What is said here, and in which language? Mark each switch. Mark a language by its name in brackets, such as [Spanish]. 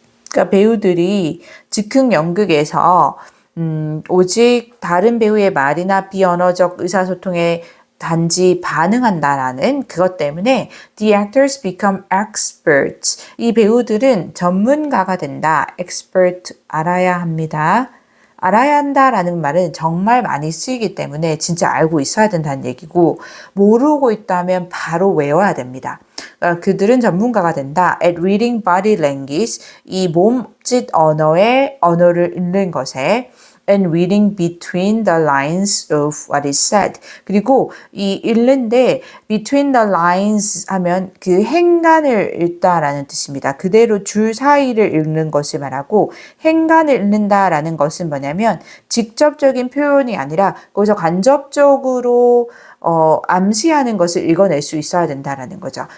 [Korean] 그러니까 배우들이 즉흥 연극에서 오직 다른 배우의 말이나 비언어적 의사소통에 단지 반응한다라는 그것 때문에 [English] the actors become experts. [Korean] 이 배우들은 전문가가 된다. expert 알아야 합니다. 알아야 한다라는 말은 정말 많이 쓰이기 때문에 진짜 알고 있어야 된다는 얘기고 모르고 있다면 바로 외워야 됩니다. 그들은 전문가가 된다. [English] At reading body language, [Korean] 이 몸짓 언어를 읽는 것에 [English] and reading between the lines of what is said. [Korean] 그리고 이 읽는데 between the lines 하면 그 행간을 읽다라는 뜻입니다. 그대로 줄 사이를 읽는 것을 말하고 행간을 읽는다라는 것은 뭐냐면 직접적인 표현이 아니라 거기서 간접적으로 암시하는 것을 읽어낼 수 있어야 된다라는 거죠.